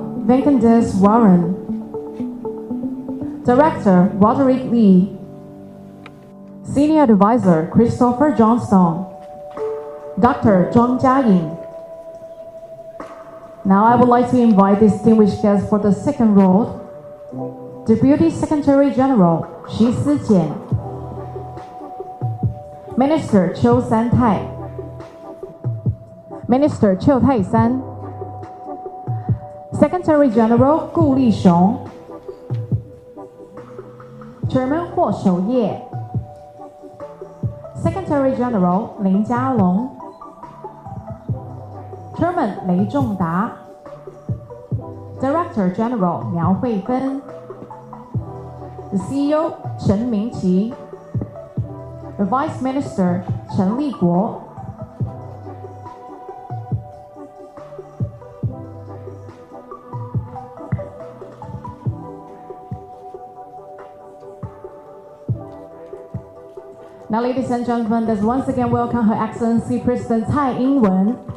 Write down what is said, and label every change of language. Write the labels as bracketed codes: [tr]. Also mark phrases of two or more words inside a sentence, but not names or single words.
[en] Venkandes Warren. Director Roderick Lee. Senior Advisor Christopher Johnstone. Dr. Zhang Jiaying. Now I would like to invite distinguished guests for the second row. Deputy Secretary General Xi Sijian. Minister Chiu San-tai. Minister Chiu Tai-san. Secretary General Gu Li-xiong. Chairman Huo Shouye. Secretary General Lin Jialong. Chairman Lei Zhongda. Director General Miao Huifen. The CEO Chen Mingqi. The Vice Minister Chen Liguo. Now, ladies and gentlemen, let's once again welcome Her Excellency President Tsai Ing-wen.